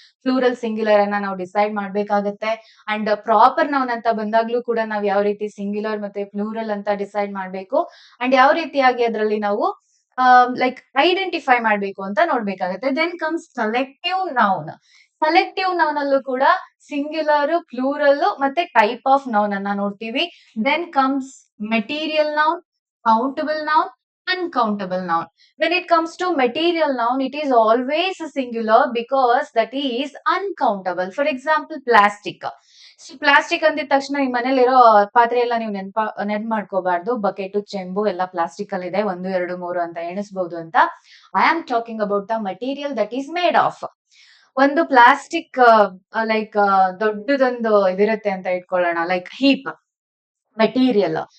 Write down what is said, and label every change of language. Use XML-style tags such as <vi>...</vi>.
<kn>Plural, singular ಅನ್ನ ನಾವು decide ಮಾಡ್ಬೇಕಾಗತ್ತೆ. ಅಂಡ್ ಪ್ರಾಪರ್ ನೌನ್ ಅಂತ ಬಂದಾಗ್ಲೂ ಕೂಡ ನಾವು ಯಾವ ರೀತಿ ಸಿಂಗ್ಯುಲರ್ ಮತ್ತೆ ಪ್ಲೂರಲ್ ಅಂತ ಡಿಸೈಡ್ ಮಾಡ್ಬೇಕು, ಅಂಡ್ ಯಾವ ರೀತಿಯಾಗಿ ಅದರಲ್ಲಿ ನಾವು ಲೈಕ್ ಐಡೆಂಟಿಫೈ ಮಾಡ್ಬೇಕು ಅಂತ ನೋಡ್ಬೇಕಾಗತ್ತೆ.</kn> <en>Then comes collective noun.</en> <kn>Collective noun ಅಲ್ಲೂ ಕೂಡ ಸಿಂಗ್ಯುಲರ್, ಪ್ಲೂರಲ್ ಮತ್ತೆ ಟೈಪ್ ಆಫ್ ನೌನ್ ಅನ್ನ ನೋಡ್ತೀವಿ.</kn> <en>Then comes material noun, countable noun, uncountable noun. When it comes to material noun, it is always singular because that is uncountable. For example, plastic.</en> <kn>So plastic ಅಂದಿದ ತಕ್ಷಣ ಈ ಮನೇಲಿರೋ ಪಾತ್ರೆ ಎಲ್ಲ ನೀವು ನೆನ್ಪ್ ಮಾಡ್ಕೋಬಾರ್ದು. ಬಕೆಟ್, ಚೆಂಬು ಎಲ್ಲ ಪ್ಲಾಸ್ಟಿಕ್ ಅಲ್ಲಿ ಇದೆ, 1, 2, 3 ಅಂತ ಎಣಿಸಬಹುದು ಅಂತ.</kn> <en>I am talking about the material that is made of.</en> <kn>ಒಂದು ಪ್ಲಾಸ್ಟಿಕ್ ಲೈಕ್ ದೊಡ್ಡದೊಂದು ಇದಿರುತ್ತೆ ಅಂತ ಇಟ್ಕೊಳ್ಳೋಣ, ಲೈಕ್ ಹೀಪ್ ಮೆಟೀರಿಯಲ್.</kn>